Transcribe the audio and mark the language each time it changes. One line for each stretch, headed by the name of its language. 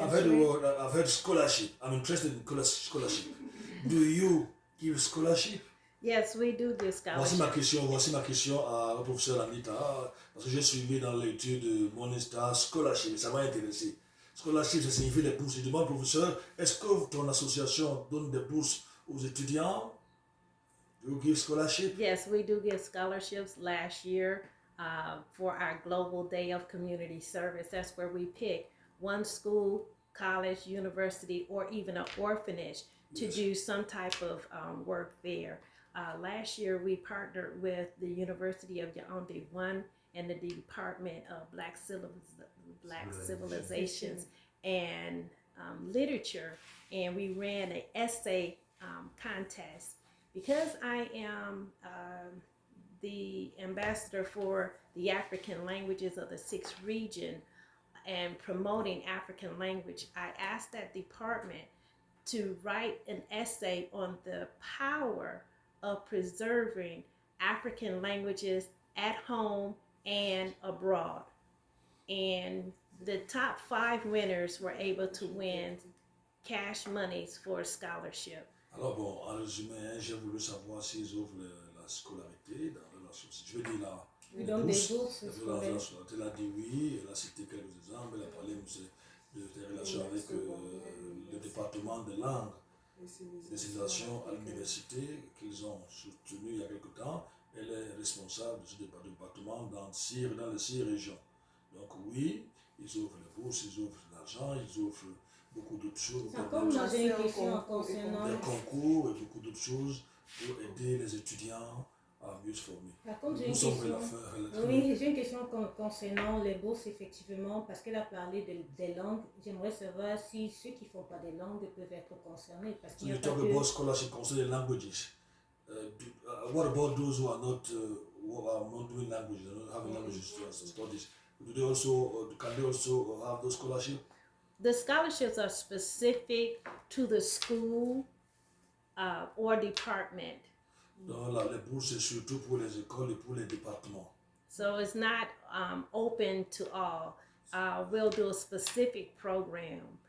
English: I've heard scholarship. I'm interested in scholarship. Do you give scholarship? Yes, we do give scholarships.
French: Voici ma question à la professeure Anita, parce que j'ai suivi dans l'étude de mon stage scholarship, ça m'a intéressé. Scholarship, ça signifie des bourses. Je demande, professeur, est-ce que ton association donne des bourses aux étudiants?
English: Do you give scholarship? Yes, we do give scholarships. Last year, for our Global Day of Community Service, that's where we pick one school, college, university, or even an orphanage to Yes. do some type of work there. Last year, we partnered with the University of Yaoundé 1 and the Department of Black Civilizations and Literature, and we ran an essay contest. Because I am the ambassador for the African languages of the 6th region and promoting African language, I asked that department to write an essay on the power of preserving African languages at home and abroad. And the top 5 winners were able to win cash monies for a scholarship.
French: Alors bon, en résumé, j'ai voulu savoir s'ils offrent la scolarité dans la société. Je veux dire la Ils donnent des bourses La scolaires. scolarité, elle a dit oui, elle a cité quelques exemples, elle a parlé des relations avec le département de langue, des civilisations à l'université qu'ils ont soutenu il y a quelque temps. Elle est responsable de ce département dans les 6 régions. Donc oui, ils offrent les bourses, ils offrent l'argent, ils offrent beaucoup d'autres choses. Comme j'ai une question concernant... Des concours et beaucoup d'autres choses pour aider les étudiants à mieux se former. Nous sommes Oui, j'ai une question concernant les bourses, effectivement, parce qu'elle a parlé des langues. J'aimerais savoir si ceux qui ne font pas des langues peuvent être concernés. Parce qu'il y a
English: talk about scholarship concerning languages. What about those who are not doing languages, not having languages studies? Do they also can they also have those scholarships? The scholarships are specific to the school or department.
French: Donc les bourses c'est surtout pour les écoles et pour les départements.
English: So it's not open to all. We'll do a specific program.